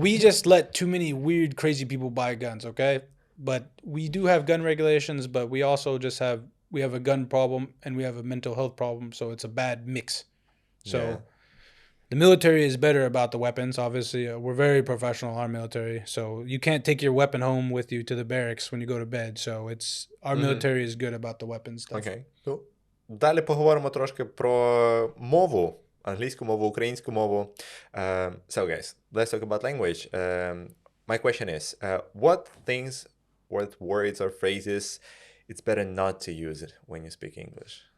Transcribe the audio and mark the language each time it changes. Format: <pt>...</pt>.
<en>We just let too many weird, crazy people buy guns. Okay, but we do have gun regulations, but we also just have a gun problem and we have a mental health problem, so it's a bad mix. So the military is better about the weapons. Obviously, we're very professional, our military. So you can't take your weapon home with you to the barracks when you go to bed. So our military is good about the weapons stuff. Okay, cool.</en> <uk>Далі поговоримо трошки про мову, англійську мову, українську мову.</uk> <en>So guys, let's talk about language. My question is, what things, what words or phrases it's better not to use it when you speak English?</en>